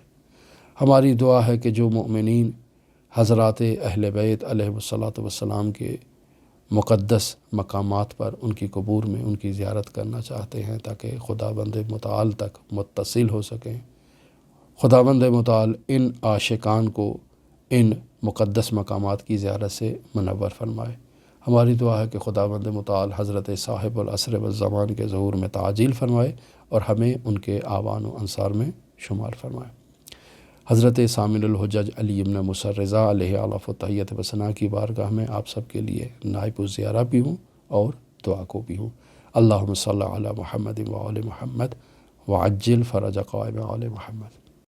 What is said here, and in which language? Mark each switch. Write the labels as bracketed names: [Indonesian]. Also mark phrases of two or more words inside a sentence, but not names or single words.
[Urdu] ہماری دعا ہے کہ جو مؤمنین حضرات اہل بیت [Arabic] علیہ الصلاۃ والسلام [Urdu] کے مقدس مقامات پر ان کی قبور میں ان کی زیارت کرنا چاہتے ہیں تاکہ خداوند متعال تک متصل ہو سکیں، خداوند متعال ان عاشقان کو ان مقدس مقامات کی زیارت سے منور فرمائے۔ ہماری دعا ہے کہ خداوند متعال حضرت صاحب العصر والزمان کے ظہور میں تعجیل فرمائے اور ہمیں ان کے آوان و انصار میں شمار فرمائے۔ حضرت سامن الحجج علی ابن موسیٰ رضا [Arabic] علیہ آلاف و تحیت و ثنا [Urdu] کی بارگاہ میں آپ سب کے لیے نائب و زیارہ بھی ہوں اور دعا کو بھی ہوں۔ [Arabic] اللہم صلی علی محمد و آل محمد وعجل فرج قائم آل محمد۔